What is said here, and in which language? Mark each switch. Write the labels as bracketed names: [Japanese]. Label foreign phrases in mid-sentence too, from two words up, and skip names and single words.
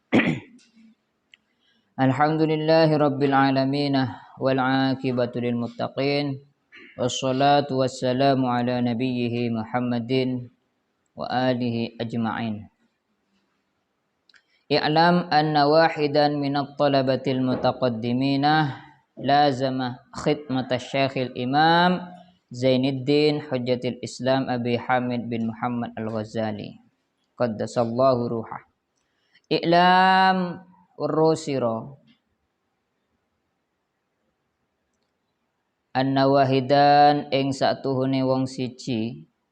[Arabic] الحمد لله رب العالمين والعاقبة للمتقين. والصلاة والسلام على نبيه محمد وآله أجمعين. اعلم أن واحدا من الطلبة المتقدمين لازم خدمة الشيخ الإمام زين الدين حجة الإسلام أبي حامد بن محمد الغزالي قدس الله روحه. [Javanese] I'lam urusiro [Arabic] أن واحدا [Javanese] ing satuhune wong siji